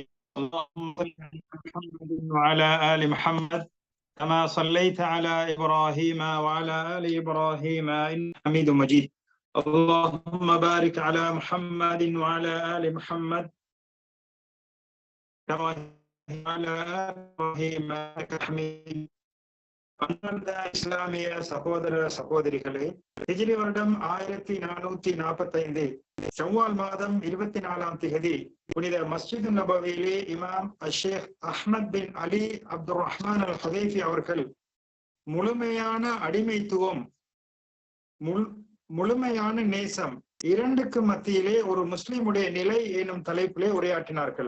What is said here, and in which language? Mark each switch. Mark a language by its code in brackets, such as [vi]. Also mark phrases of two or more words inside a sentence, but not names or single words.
[ar] اللهم صل على محمد وعلى آل محمد كما صليت على إبراهيم وعلى آل إبراهيم إنك حميد مجيد. اللهم بارك على محمد وعلى آل محمد كما على آل إبراهيم إنك حميد. [ta] அன்பார்ந்த இஸ்லாமிய சகோதர சகோதரிகளே, ஹிஜ்ரி வருடம் 1445 ஷவ்வால் மாதம் 24ஆம் தேதி புனித மஸ்ஜித் நபவியிலே இமாம் ஷேக் அஹ்மத் பின் அலி அப்துல் ரஹ்மான் அல் ஹுதைஃபி அவர்கள் முழுமையான அடிமைத்துவம், முழுமையான நேசம் இரண்டுக்கு மத்தியிலே ஒரு முஸ்லிமுடைய நிலை எனும் தலைப்பிலே உரையாற்றினார்கள்.